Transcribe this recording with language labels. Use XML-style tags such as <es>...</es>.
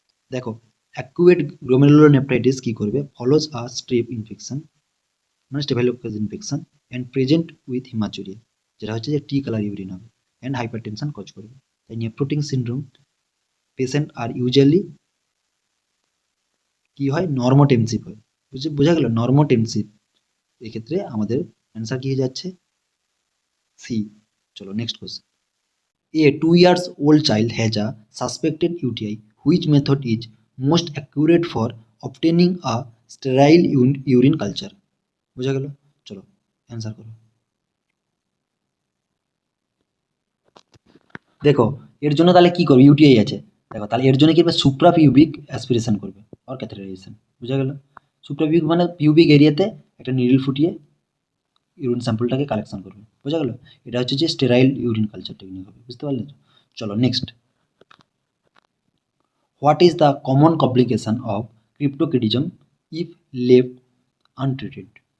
<bn>দেখো অ্যাকুয়েট গ্লোমেরুলোনেফ্রাইটিস কি করবে,</bn> <en>follows a strep infection,</en> <bn>মানে স্টেফাইলোকোকাস infection</bn> <en>and present with haematuria,</en> <bn>যেটা হচ্ছে যে টি কালার ইউরিন হবে অ্যান্ড হাইপারটেনশন কজ করবে। তাই নেফ্রোটিক সিনড্রোম পেশেন্ট আর ইউজুয়ালি কি হয়, নর্মোটেনসিভ হয়। বোঝা গেল? নর্মোটেনসিভ। এক্ষেত্রে আমাদের অ্যান্সার কি হয়ে যাচ্ছে সি। চলো next question.</bn> <en>A 2 years old child has a suspected UTI. Which method is most accurate for obtaining a sterile urine culture?</en> <bn>বোঝা গেল? চলো অ্যান্সার করো। দেখো এর জন্য তাহলে কি করবে, ইউটিআই আছে, দেখো তাহলে এর জন্য কি করবে, সুপ্রাপিউবিক অ্যাসপিরেশন করবে আর ক্যাথেটারাইজেশন, বোঝা গেল? সুপ্রাপিউবিক মানে পিউবিক এরিয়াতে একটা নিডল ফুটিয়ে ইউরিন স্যাম্পলটাকে কালেকশন করবে, বোঝা গেল? এটা হচ্ছে যে স্টেরাইল ইউরিন কালচার টেকনিক হবে, বুঝতে পারলে? চলো next.</bn> <en>What is the common complication of cryptorchidism if left untreated?</en>